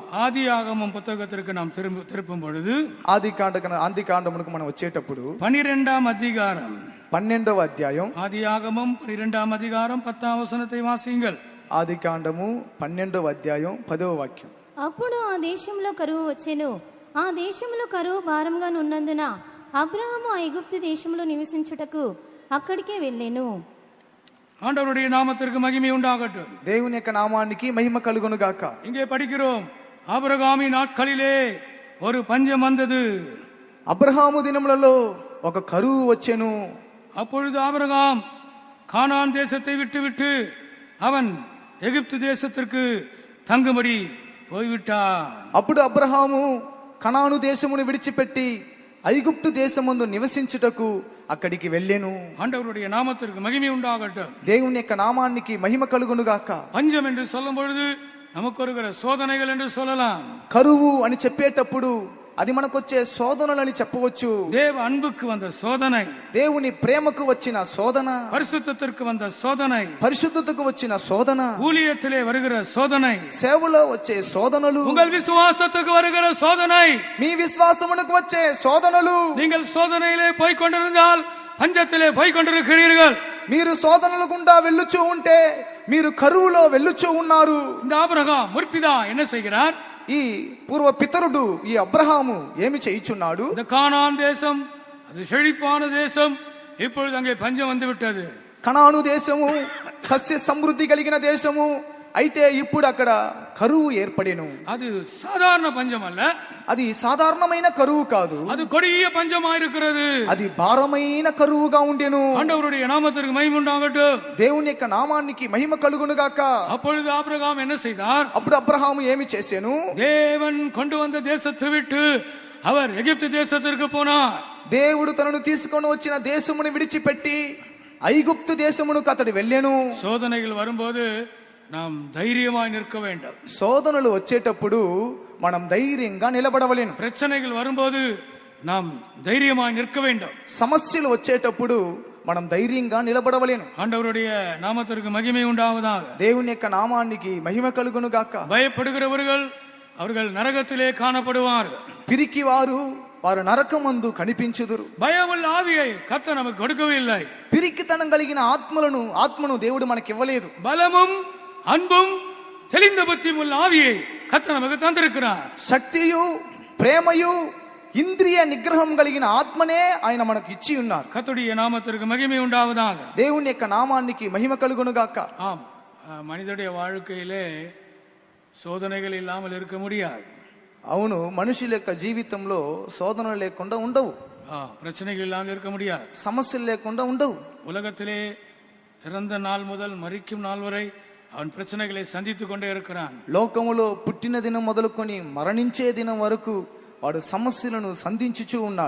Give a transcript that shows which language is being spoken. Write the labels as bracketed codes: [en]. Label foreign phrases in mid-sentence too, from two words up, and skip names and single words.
[ta] ஆதியாகமம் புத்தகத்திற்கு நாம் திருப்பும் பொழுது [te] ఆది కాండమునకు మనం వచ్చేటప్పుడు [ta] 12ஆம் அதிகாரம் [te] 12వ అధ్యాయం [ta] ஆதியாகமம் 12ஆம் அதிகாரம் 10ஆம் வசனத்தை வாசியுங்கள். [te] ఆది కాండము 12వ అధ్యాయం 10వ వాక్యం. అప్పుడు ఆ దేశంలో కరువు వచ్చెను. ఆ దేశంలో కరువు భారంగా ఉన్నందున అబ్రహాము ఐగుప్తు దేశంలో నివసించుటకు అక్కడికే వెళ్ళెను. [ta] ஆண்டவருடைய நாமத்திற்கு மகிமை உண்டாகட்டும். [te] దేవుని యొక్క నామానికి మహిమ కలుగును గాక. [ta] இங்கே படிக்கிறோம், ஆபிரகாமின் நாட்களிலே ஒரு பஞ்சம் வந்தது. [te] అబ్రహాము దినములలో ఒక కరువు వచ్చెను. [ta] அப்பொழுது ஆபிரகாம் கானான் தேசத்தை விட்டு அவன் எகிப்து தேசத்திற்கு தங்கும்படி போய்விட்டான். [te] అప్పుడు అబ్రహాము కనాను దేశమును విడిచిపెట్టి ఐగుప్తు దేశమందు నివసించుటకు అక్కడికి వెళ్ళెను. [ta] ஆண்டவருடைய நாமத்திற்கு மகிமை உண்டாகட்டும். [te] దేవుని యొక్క నామానికి మహిమ కలుగును గాక. [ta] பஞ்சம் என்று சொல்லும் பொழுது நமக்கு வருகிற சோதனைகள் என்று சொல்லலாம். [te] కరువు అని చెప్పేటప్పుడు అది మనకొచ్చే శోధనలని చెప్పవచ్చు. [ta] தேவ அன்புக்கு வந்த சோதனை, [te] దేవుని ప్రేమకు వచ్చిన శోధన, [ta] பரிசுத்தத்திற்கு வந்த சோதனை, [te] పరిశుద్ధతకు వచ్చిన శోధన, [ta] ஊழியத்திலே வருகிற சோதனை, [te] సేవలో వచ్చే శోధనలు, [ta] உங்கள் விசுவாசத்துக்கு வருகிற சோதனை, [te] మీ విశ్వాసమునకు వచ్చే శోధనలు. [ta] நீங்கள் சோதனையிலே போய் கொண்டிருந்தால் பஞ்சத்திலே போய் கொண்டிருக்கிறீர்கள். [te] మీరు శోధనల గుండా వెళ్ళుచూ ఉంటే మీరు కరువులో వెళ్ళుచూ ఉన్నారు. [ta] இந்த ஆபிரகாம் முற்பிதா என்ன செய்கிறார்? [te] ఈ పూర్వ పితరుడు ఈ అబ్రహాము ఏమి చేయుచున్నాడు? [ta] இந்த கானான் தேசம் அது செழிப்பான தேசம், இப்பொழுது அங்கே பஞ்சம் வந்து விட்டது. [te] కనాను దేశము సస్య సమృద్ధి కలిగిన దేశము, అయితే ఇప్పుడు అక్కడ కరువు ఏర్పడెను. [ta] அது சாதாரண பஞ்சம் அல்ல, [te] అది సాధారణమైన కరువు కాదు, [ta] அது கொடிய பஞ்சமாயிருக்கிறது. [te] అది భారమైన కరువుగా ఉండెను. [ta] ஆண்டவருடைய நாமத்திற்கு மகிமை உண்டாகட்டும். [te] దేవుని యొక్క నామానికి మహిమ కలుగును గాక. [ta] அப்பொழுது ஆபிரகாம் என்ன செய்தார்? [te] అప్పుడు అబ్రహాము ఏమి చేసెను? [ta] தேவன் கொண்டு வந்த தேசத்தை விட்டு அவர் எகிப்து தேசத்திற்கு போனார். [te] దేవుడు తనను తీసుకొని వచ్చిన దేశమును విడిచిపెట్టి ఐగుప్తు దేశమునకు అతడు వెళ్ళెను. [ta] சோதனைகள் வரும்போது நாம் தைரியமாய் நிற்க வேண்டும். [te] శోధనలు వచ్చేటప్పుడు మనం ధైర్యంగా నిలబడవలేను. [ta] பிரச்சனைகள் வரும்போது நாம் தைரியமாய் நிற்க வேண்டும். [te] సమస్యలు వచ్చేటప్పుడు మనం ధైర్యంగా నిలబడవలేను. [ta] ஆண்டவருடைய நாமத்திற்கு மகிமை உண்டாவதாக. [te] దేవుని యొక్క నామానికి మహిమ కలుగును గాక. [ta] பயப்படுகிறவர்கள் அவர்கள் நரகத்திலே காணப்படுவார்கள். [te] పిరికి వారు నరకమందు కనిపించుదురు. [ta] பயமுள்ள ஆவியை கர்த்தர் நமக்கு கொடுக்கவில்லை. [te] పిరికితనం కలిగిన ఆత్మను దేవుడు మనకి ఇవ్వలేదు. [ta] பலமும் அன்பும் தெளிந்த புத்தியும் உள்ள ஆவியை கர்த்தர் நமக்கு தந்திருக்கிறார். [te] శక్తియు ప్రేమయు ఇంద్రియ నిగ్రహం కలిగిన ఆత్మనే ఆయన మనకు ఇచ్చి ఉన్నారు. [ta] கர்த்தருடைய நாமத்திற்கு மகிமை உண்டாவதாக. [te] దేవుని యొక్క నామానికి మహిమ కలుగును గాక. [ta] ஆம், மனிதனுடைய வாழ்க்கையிலே சோதனைகள் இல்லாமல் இருக்க முடியாது. [te] అవును, మనుషుల యొక్క జీవితంలో శోధనలు లేకుండా ఉండవు, [ta] பிரச்சனைகள் இல்லாமல் இருக்க முடியாது, [te] సమస్యలు లేకుండా ఉండవు. [ta] உலகத்திலே பிறந்த நாள் முதல் மரிக்கும் நாள் வரை அவன் பிரச்சனைகளை சந்தித்துக் கொண்டே இருக்கிறான். [te] లోకములో పుట్టిన దినం మొదలుకొని మరణించే దినం వరకు వాడు సమస్యలను సంధించుచూ ఉన్నాడు.